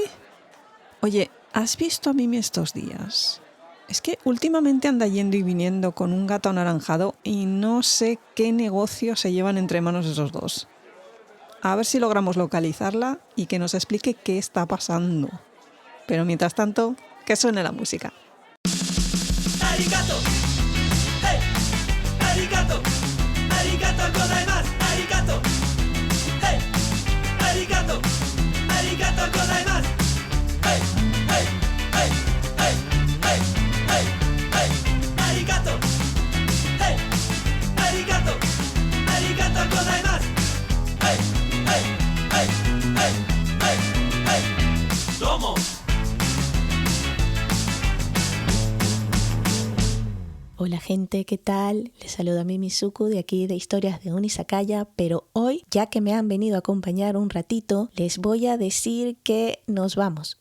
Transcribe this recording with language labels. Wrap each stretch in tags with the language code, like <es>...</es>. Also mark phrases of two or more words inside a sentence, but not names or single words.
<es>Oye, ¿has visto a Mimi estos días? Es que últimamente anda yendo y viniendo con un gato anaranjado y no sé qué negocio se llevan entre manos esos dos. A ver si logramos localizarla y que nos explique qué está pasando. Pero mientras tanto, que suene la música.</es> <ja>ありがとう、hey、ありがとう、ありがとうございます、ありがとう、hey、ありがとう、ありがとうございます、hey、hey、hey、hey、hey、hey、hey、ありがとう、hey、ありがとう、ありがとうございます, hey, hey, hey, hey, hey, hey, ¿cómo?</ja> <es>Hola gente, ¿qué tal? Les saluda Mimi Suku de aquí de Historias de un Izakaya, pero hoy, ya que me han venido a acompañar un ratito, les voy a decir que nos vamos.</es>